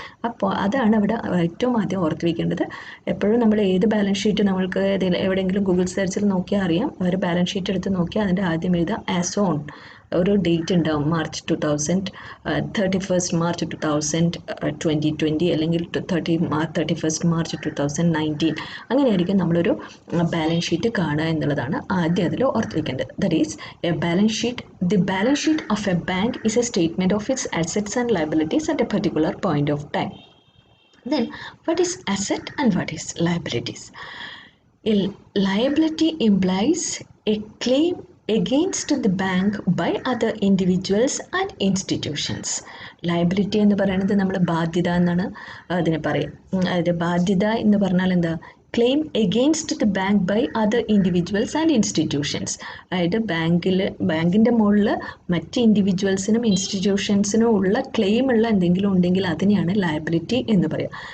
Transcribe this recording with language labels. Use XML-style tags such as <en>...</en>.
<ml>അപ്പോൾ അതാണ് അവിടെ ഏറ്റവും ആദ്യം ഓർത്ത് വയ്ക്കേണ്ടത്. എപ്പോഴും നമ്മൾ ഏത് ബാലൻസ് ഷീറ്റ് നമ്മൾക്ക് എവിടെയെങ്കിലും ഗൂഗിൾ സെർച്ചിൽ നോക്കിയാൽ അറിയാം, അവർ ബാലൻസ് ഷീറ്റ് എടുത്ത് നോക്കിയാൽ അതിൻ്റെ ആദ്യം എഴുതാം ആസ് ഓൺ ഒരു ഡേറ്റ് ഉണ്ടാവും, മാർച്ച് 31st മാർച്ച് 2020 അല്ലെങ്കിൽ 31st മാർച്ച് 2019. അങ്ങനെയായിരിക്കും നമ്മളൊരു ബാലൻസ് ഷീറ്റ് കാണുക എന്നുള്ളതാണ് ആദ്യം അതിൽ ഓർത്ത് വയ്ക്കേണ്ടത്.</ml> <en>That is a balance sheet. The balance sheet of a bank is a statement of its assets and liabilities at a particular point of time. Then what is asset and what is liabilities? A liability implies a claim against the bank by other individuals and institutions.</en> <ml>Liability എന്ന് പറയുന്നത് നമ്മൾ ബാധ്യത എന്നാണ് അതിനെ പറയും. അതായത് ബാധ്യത എന്ന് പറഞ്ഞാൽ എന്താ?</ml> <en>Claim against the bank by other individuals and institutions.</en> <ml>അതായത് ബാങ്കിൻ്റെ മുകളിൽ മറ്റ് ഇൻഡിവിജ്വൽസിനും ഇൻസ്റ്റിറ്റ്യൂഷൻസിനും ഉള്ള ക്ലെയിം ഉള്ള എന്തെങ്കിലും ഉണ്ടെങ്കിൽ അതിനെയാണ് ലയബിലിറ്റി എന്ന് പറയുക.</ml>